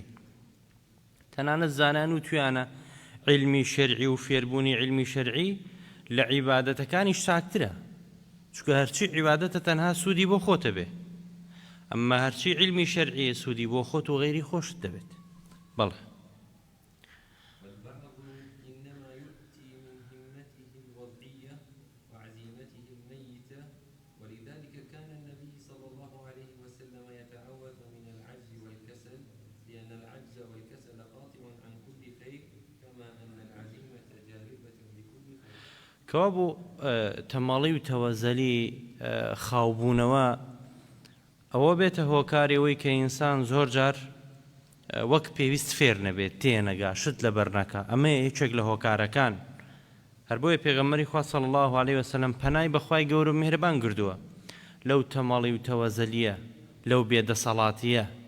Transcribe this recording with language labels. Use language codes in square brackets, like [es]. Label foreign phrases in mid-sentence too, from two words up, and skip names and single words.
[ckb] تەنانەت زانان و توانە علمی شەرعی و فێربوونی علمی شەرعی لە عیبادەتەکانیش چاکترە، چونکە هەرچی عیبادەتە تەنها سوودی بۆ خۆتە بێ، ئەمما هەرچی علمی شەرعی سوودی بۆ خۆت و غەیری خۆشت دەبێت. بەڵێ [ar] والبعض إنما يؤتي من همته الوضعية وعزيمته الميتة، ولذلك كان النبي صلى الله عليه وسلم يتعوذ من العجز والكسل، لأن العجز والكسل قاطع عن كل خير، كما أن العزيمة جالبة لكل خير. [ckb] کەوا بوو تەماڵی و تەوەزەلی خاوبوونەوە ئەوە بێتە هۆکارەوەی کە ئینسان زۆر جار وەک پێویست فێر نەبێت، تێنەگا، شت لەبەر نەکا. ئەمە یەکێک لە هۆکارەکان. هەر بۆیە پێغەمبەری خوا [ar] صلی الله علیه وسلم [ckb] پەنای بەخوای گەورە و میهرەبان گردووە لەو تەماڵی و تەوەزەلیە، لەو بێدەسەڵاتیە.